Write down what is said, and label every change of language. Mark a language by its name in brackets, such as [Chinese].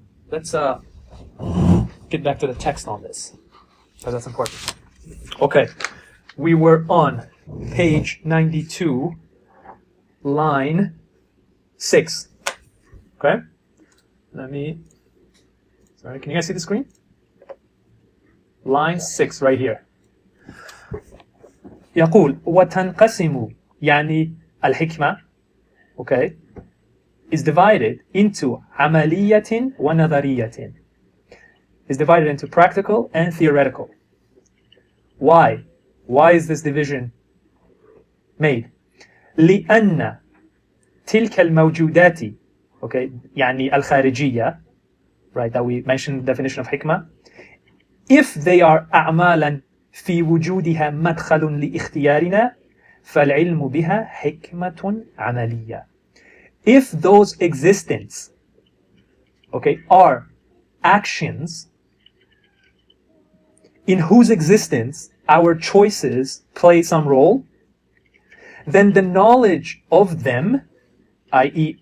[English] Let's get back to the text on this, because that's important. Okay, we were on page 92, line 6. Okay? Sorry, can you guys see the screen? Line 6 right here. [Arabic] يقول وتنقسم يعني الحكمة, okay, [English] is divided into [Arabic] عملية ونظرية. [English] Is divided into practical and theoretical. Why? Why is this division made? [Arabic] لأن تلك الموجودات, okay, يعني الخارجية, right, [English] that we mentioned the definition of [Arabic] حكمة, if they are أعمالا في وجودها مدخل لاختيارنا فالعلم بها حكمة عملية. [English] If those existence, okay, are actions in whose existence our choices play some role, then the knowledge of them, i.e.